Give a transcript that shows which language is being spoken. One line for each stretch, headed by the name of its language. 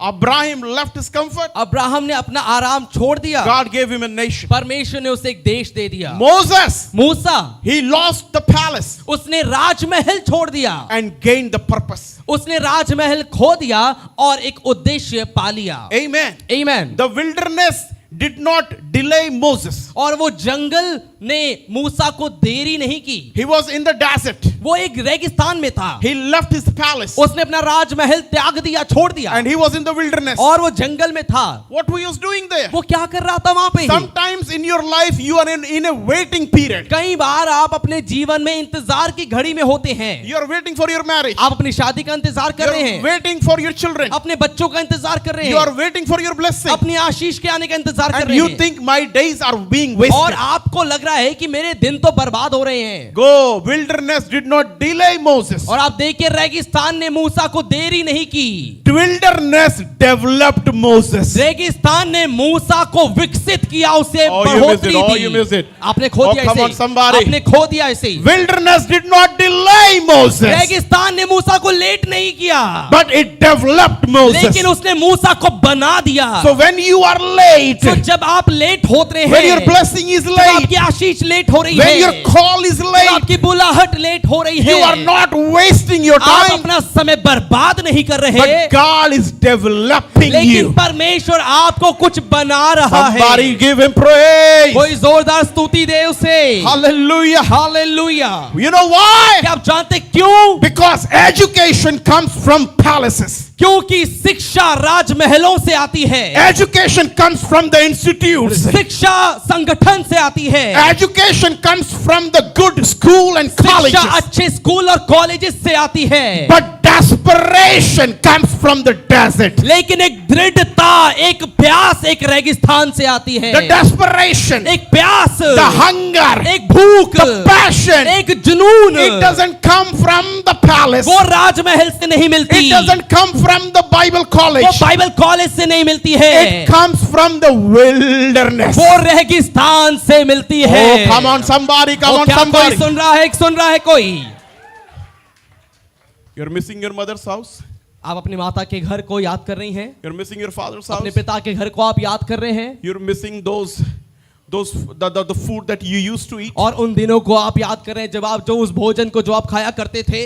English: Abraham left his comfort,
Hindi: Abraham ने अपना आराम छोड़ दिया,
English: God gave him a nation.
Hindi: परमेश्वर ने उसे एक देश दे दिया।
English: Moses,
Hindi: Musa,
English: he lost the palace
Hindi: उसने राजमहल छोड़ दिया
English: and gained the purpose.
Hindi: उसने राजमहल खो दिया और एक उद्देश्य पा लिया।
English: Amen.
Hindi: आमीन।
English: The wilderness did not delay Moses.
Hindi: और वो जंगल ने मूसा को देरी नहीं की।
English: He was in the desert.
Hindi: वो एक रेगिस्तान में था।
English: He left his palace
Hindi: उसने अपना राजमहल त्याग दिया, छोड़ दिया,
English: and he was in the wilderness.
Hindi: और वो जंगल में था।
English: What he was doing there?
Hindi: वो क्या कर रहा था वहां पे?
English: Sometimes in your life you are in a waiting period.
Hindi: कई बार आप अपने जीवन में इंतजार की घड़ी में होते हैं।
English: You are waiting for your marriage.
Hindi: आप अपनी शादी का इंतजार कर
English: You
Hindi: रहे
English: are
Hindi: हैं,
English: waiting for your children.
Hindi: अपने बच्चों का इंतजार कर रहे
English: You
Hindi: हैं,
English: are waiting for your blessing.
Hindi: अपनी आशीष के आने का इंतजार कर
English: And
Hindi: रहे
English: you
Hindi: हैं,
English: think my days are being
Hindi: और
English: wasted.
Hindi: आपको लग रहा है कि मेरे दिन तो बर्बाद हो रहे हैं।
English: Go. Wilderness did not delay Moses.
Hindi: और आप देखिए रेगिस्तान ने मूसा को देरी नहीं की।
English: Wilderness developed Moses.
Hindi: रेगिस्तान ने मूसा को विकसित किया, उसे
English: Oh, you
Hindi: बढ़ोतरी
English: missed it. Oh,
Hindi: the.
English: you missed it.
Hindi: आपने खो
English: Oh,
Hindi: दिया
English: come
Hindi: इसे।
English: on, somebody.
Hindi: आपने खो दिया इसे।
English: Wilderness did not delay Moses,
Hindi: रेगिस्तान ने मूसा को लेट नहीं किया,
English: but it developed Moses.
Hindi: लेकिन उसने मूसा को बना दिया।
English: So when you are late,
Hindi: तो जब आप लेट होते
English: when your
Hindi: हैं,
English: blessing is
Hindi: जब
English: late,
Hindi: आपकी आशीष लेट हो रही
English: when
Hindi: है,
English: your call is
Hindi: जब
English: late,
Hindi: आपकी बुलाहट लेट हो रही है,
English: you are not wasting your
Hindi: आप
English: time,
Hindi: अपना समय बर्बाद नहीं कर रहे,
English: but God is developing
Hindi: लेकिन
English: you.
Hindi: परमेश्वर आपको कुछ बना रहा
English: Somebody
Hindi: है।
English: give him praise.
Hindi: कोई जोरदार स्तुति दे उसे।
English: Hallelujah.
Hindi: Hallelujah.
English: You know why?
Hindi: क्या आप जानते क्यों?
English: Because education comes from palaces.
Hindi: क्योंकि शिक्षा राजमहलों से आती है,
English: Education comes from the institutes.
Hindi: शिक्षा संगठन से आती है,
English: Education comes from the good school and
Hindi: शिक्षा
English: colleges.
Hindi: अच्छे स्कूल और कॉलेजेस से आती है।
English: But desperation comes from the desert.
Hindi: लेकिन एक दृढ़ता, एक प्यास एक रेगिस्तान से आती है।
English: The desperation,
Hindi: एक प्यास,
English: the hunger,
Hindi: एक भूख,
English: the passion,
Hindi: एक जुनून,
English: it doesn't come from the palace.
Hindi: वो राजमहल से नहीं मिलती,
English: It doesn't come from the Bible college.
Hindi: वो बाइबल कॉलेज से नहीं मिलती है,
English: It comes from the wilderness.
Hindi: वो रेगिस्तान से मिलती है।
English: Oh, come on somebody, come
Hindi: वो
English: on
Hindi: क्या कोई
English: somebody.
Hindi: सुन रहा है कोई?
English: You're missing your mother's house.
Hindi: आप अपनी माता के घर को याद कर रही हैं,
English: You're missing your father's
Hindi: अपने
English: house.
Hindi: पिता के घर को आप याद कर रहे हैं,
English: You're missing the food that you used to eat.
Hindi: और उन दिनों को आप याद कर रहे हैं जब आप जो उस भोजन को जो आप खाया करते थे।